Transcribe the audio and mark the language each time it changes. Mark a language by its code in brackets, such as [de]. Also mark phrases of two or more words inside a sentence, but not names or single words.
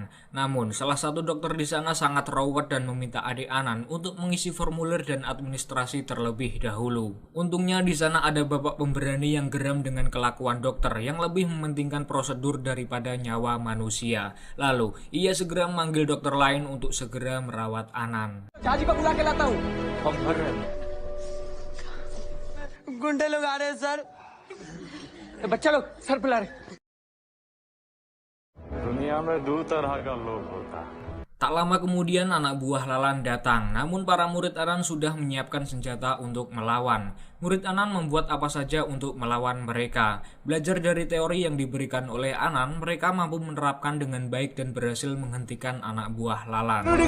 [id] Namun, salah satu dokter di sana sangat rawat dan meminta adik Anan untuk mengisi formulir dan administrasi terlebih dahulu. Untungnya di sana ada bapak pemberani yang geram dengan kelakuan dokter yang lebih mementingkan prosedur daripada nyawa manusia. Lalu, ia segera memanggil dokter lain untuk segera merawat Anan. [hi] गुंडे लोग आ रहे हैं सर बच्चा लोग सर पिला रहे दुनिया में 2 तरह का लोग होता है. [id] Tak lama kemudian anak buah Lalan datang, namun para murid Anan sudah menyiapkan senjata untuk melawan. Murid Anan membuat apa saja untuk melawan mereka. Belajar dari teori yang diberikan oleh Anan, mereka mampu menerapkan dengan baik dan berhasil menghentikan anak buah Lalan.